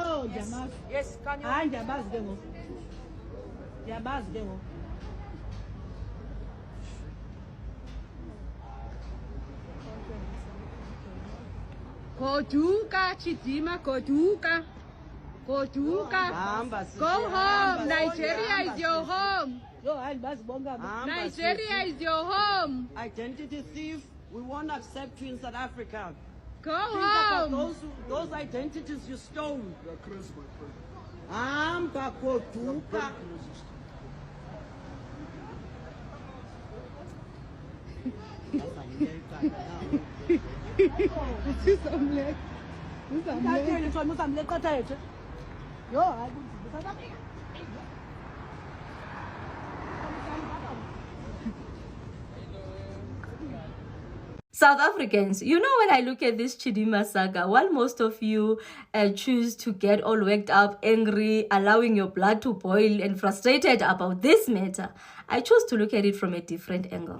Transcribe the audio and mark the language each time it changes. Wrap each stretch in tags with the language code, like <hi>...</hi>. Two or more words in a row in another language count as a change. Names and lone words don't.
<en>Yes, can you?</en> <xh>Hayi ndiyabazi ke ngoku. Ndiyabazi ke ngoku. Goduka, Chidima, Goduka. Goduka.</xh> <en>Go home. Nigeria is your home.</en> <xh>Yo, hayi ndibazi bonke aba.</xh> <en>Nigeria is your home. Identity thief, we won't accept you in South Africa. Go Think about home. those identities you stole. You're Chris, my friend.</en> <xh>Hamba goduka. Usamle thwa usamle qatha yethu. Yo, hayi kunzima.</xh> <en>South Africans, you know, when I look at this Chidima saga, while most of you choose to get all worked up, angry, allowing your blood to boil and frustrated about this matter, I choose to look at it from a different angle.</en>